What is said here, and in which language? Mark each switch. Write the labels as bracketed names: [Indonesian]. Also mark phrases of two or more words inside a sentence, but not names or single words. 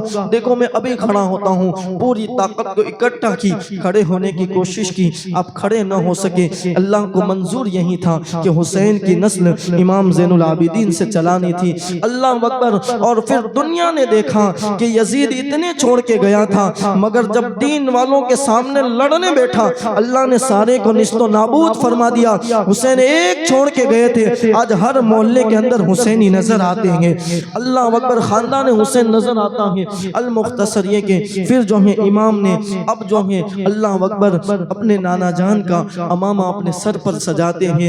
[Urdu] دیکھو میں ابھی کھڑا ہوتا ہوں، پوری طاقت کو اکٹھا کی، کھڑے ہونے کی کوشش کی، آپ کھڑے نہ ہو سکے۔ اللہ کو منظور یہی تھا کہ حسین کی نسل امام زین العابدین سے چلانی تھی۔ [Arabic] اللہ اکبر۔ [Urdu] اور پھر دنیا نے دیکھا کہ یزید اتنے چھوڑ کے گیا تھا مگر جب دین والوں کے سامنے لڑنے بیٹھا اللہ نے سارے کو نیست و نابود فرما دیا۔ حسین ایک چھوڑ کے گئے تھے، آج ہر محلے کے اندر حسینی نظر آتے ہیں۔ [Arabic] اللہ اکبر۔ [Urdu] خاندان حسین نظر آتا ہے۔ المختصر یہ کہ پھر جو ہے امام نے اب جو ہے [Arabic] اللہ اکبر [Urdu] اپنے نانا جان کا امامہ اپنے سر پر سجاتے ہیں۔